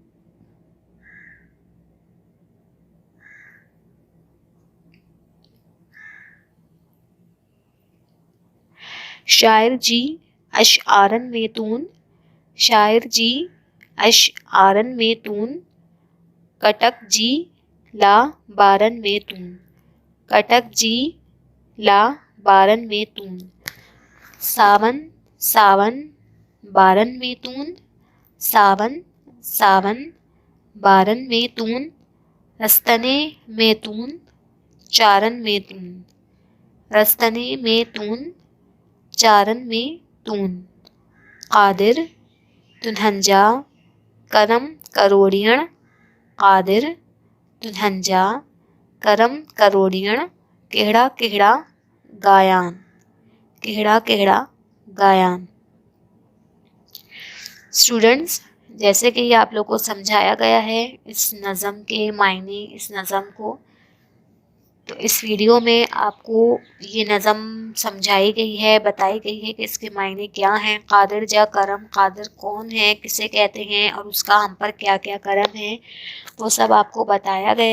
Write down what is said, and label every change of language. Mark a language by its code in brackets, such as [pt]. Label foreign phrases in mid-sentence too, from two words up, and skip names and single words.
[sd] شاعر جی اشعارن میں تون شاعر جی اشعارن میں تون کٹک جی لا بارن میں تون کٹک جی لا بارن میں تون ساون ساون بارن میں تون ساون ساون بارن میں تون رستنے میں تون چارن میں تون رستنے میں تون چارن میں تون قادر تنہنجا کرم کروڑیاں قادر تنہنجا کرم کروڑیاں کہڑا کہڑا گایان کہڑا کہڑا گایان [ur] اسٹوڈنٹس جیسے کہ یہ آپ لوگ کو سمجھایا گیا ہے اس نظم کے معنی اس نظم کو تو اس ویڈیو میں آپ کو یہ نظم سمجھائی گئی ہے بتائی گئی ہے کہ اس کے معنی کیا ہیں [sd] قادر جا کرم [ur] قادر کون ہے کسے کہتے ہیں اور اس کا ہم پر کیا کیا کرم ہے وہ سب آپ کو بتایا گیا